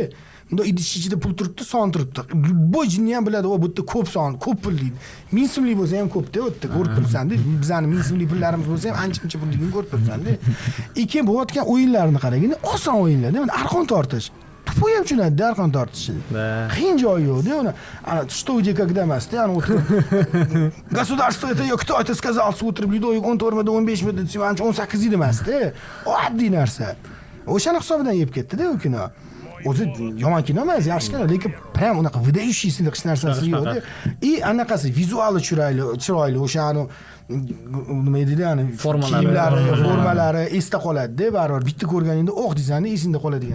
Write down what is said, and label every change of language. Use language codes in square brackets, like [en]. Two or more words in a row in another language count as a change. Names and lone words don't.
[uz] Bunda idish ichida pul turibdi, son turibdi. Bu jinni ham biladi, bu yerda ko'p son, ko'p pul deydi. 1000 so'mlik bo'lsa ham ko'p-da, u yerda ko'rib turibsan-da. Bizani 1000 so'mlik pullarimiz bo'lsa ham ancha-muncha pulligini ko'rib turibsan-da. Keyin bo'layotgan o'yinlarni qaraganda, oson o'yinlar-da, mana arqon tortish. Tupu ham tushunadi, arqon tortishi. Qiyin joyi yo'q-da, uni что где когда emas-da, ani o'tirib. [ru] Государство это кто это сказал, [uz] o'tirib Lidoyik 14 mida, 15 mida, 18 yil emas-da. Oddiy narsa. O'shani hisobidan yeb ketdi-da u kino. O'zi yomon kino emas, yaxshi kino, lekin prям unaqa выдающийся hech narsasi yo'q-da. Anaqasi vizuali chiroyli, o'shani nima deydi, ya'ni formalari esda qoladi-da, baribir bitta ko'rganingda deysan-da, esingda qoladigan.